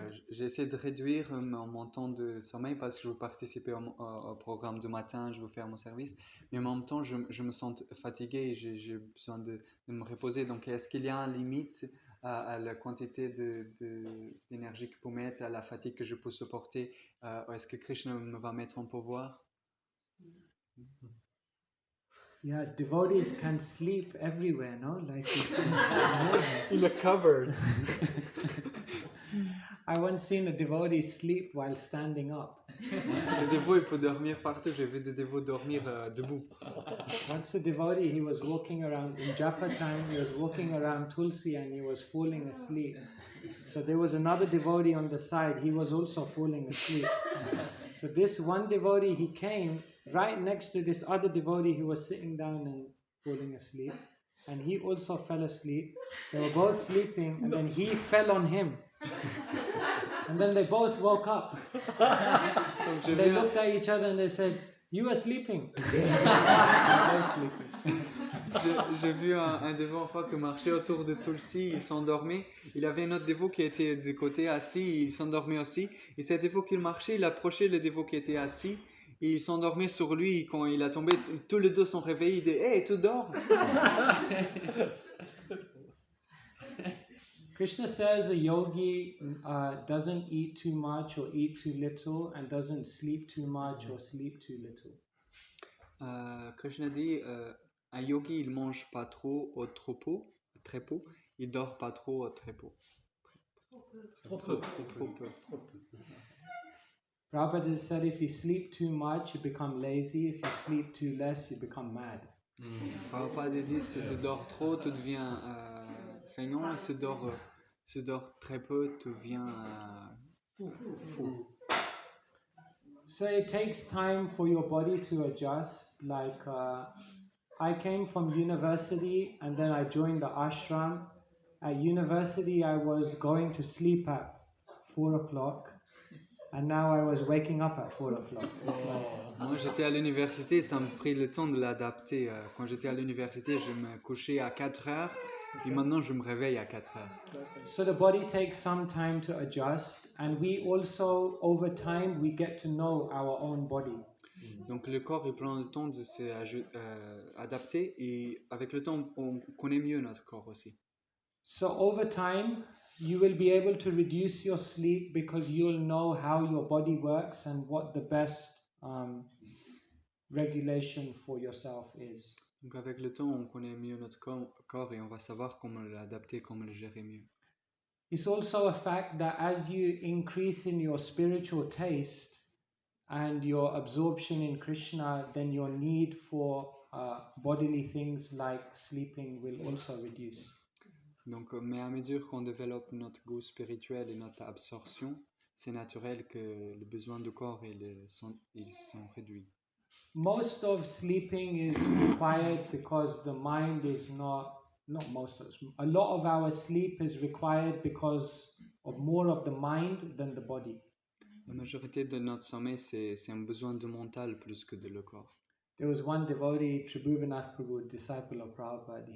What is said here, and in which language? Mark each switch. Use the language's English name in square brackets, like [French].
[French] J'essaie de réduire mon temps de sommeil parce que je veux participer au programme du matin, je veux faire mon service, mais en même temps je me sens fatigué et j'ai besoin de me reposer. Donc est-ce qu'il y a une limite à la quantité d'énergie que je peux mettre, à la fatigue que je peux supporter? Est-ce que Krishna me va mettre en pouvoir? [English] Yeah, devotees can sleep everywhere, no? Like it's In a cupboard. I once seen a devotee sleep while standing up. [French] Le dévot il peut dormir partout. J'ai vu des dévots dormir debout. [English] Once a devotee, he was walking around in Japa time, he was walking around Tulsi and he was falling asleep. So there was another devotee on the side, he was also falling asleep. So this one devotee, he came right next to this other devotee who was sitting down and falling asleep. And he also fell asleep. They were both sleeping and then he fell on him. And then they both woke up. And they looked at each other and they said, "You are sleeping." They were sleeping. [French] J'ai vu un dévot une fois qui marchait autour de Tulsi, il s'endormait. Il avait un autre dévot qui était de côté assis, il s'endormait aussi. Et cet dévot qui marchait, il approchait le dévot qui était assis. Et il s'endormait sur lui. Quand il a tombé, tous les deux sont réveillés. Il dit « Hey, tu dors ?» [English] Krishna says a yogi doesn't eat too much or eat too little and doesn't sleep too much or sleep too little. [French] Krishna dit un yogi il mange pas trop au trop peu, il dort pas trop au très peu. Trop peu. [English] Prabhupada said if you sleep too much, you become lazy. If you sleep too less, you become mad. [French] Prabhupada dit si tu dors trop, tu deviens feignant, et si tu dors très peu, tu deviens fou. [English] So it takes time for your body to adjust. Like I came from university and then I joined the ashram. At university, I was going to sleep at 4 o'clock. And now I was waking up at 4 o'clock. [French] Moi, j'étais à l'université, ça m'a pris le temps de l'adapter. Quand j'étais à l'université, je me couchais à 4 heures, et maintenant je me réveille à 4 heures. [English] So the body takes some time to adjust, and we also, over time, we get to know our own body. [French] Donc le corps il prend le temps de s'adapter, et avec le temps, on connaît mieux notre corps aussi. [English] So over time, you will be able to reduce your sleep because you'll know how your body works and what the best regulation for yourself is. [French] Donc avec le temps, on connaît mieux notre corps et on va savoir comment l'adapter, comment le gérer mieux. [English] It's also a fact that as you increase in your spiritual taste and your absorption in Krishna, then your need for bodily things like sleeping will also reduce. [French] Donc, mais à mesure qu'on développe notre goût spirituel et notre absorption, c'est naturel que les besoins du corps ils sont réduits. [English] Most of sleeping is required because the mind is not most of, a lot of our sleep is required because of more of the mind than the body. [French] La majorité de notre sommeil, c'est un besoin de mental plus que de le corps. [English] There was one devotee, Tribhuvanath Prabhu, disciple of Prabhupada.